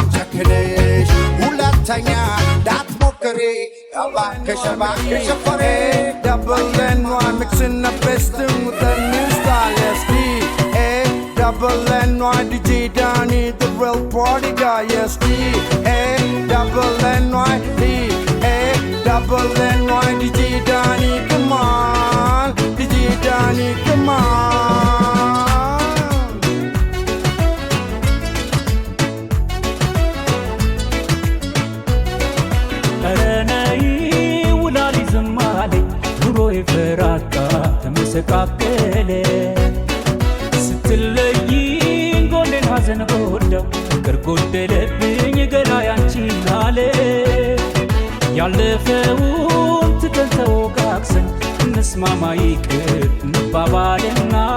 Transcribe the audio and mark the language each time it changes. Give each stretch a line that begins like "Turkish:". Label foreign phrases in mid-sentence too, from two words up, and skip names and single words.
Amharic: ጨክነሽ ሁለተኛ እንዳትሞክሪ እባክሽ እባክሽ ፍሬ
English: Double NY mixing the best with a new style yes Double NY DJ Donnie the real party guy yes Double NY Double NY DJ Donnie come on DJ Donnie come on Aranai ulali zamale duro eferaka
Amharic: ተመሰቃቀለ ስትለይኝ ጎኔን ሐዘን ጎዳው ፍቅር ጎደለብኝ ገላ ያንቺን አለ ያለፈውን ትተን ተወቃቅሰን እንስማማ ይቅር እንባባልና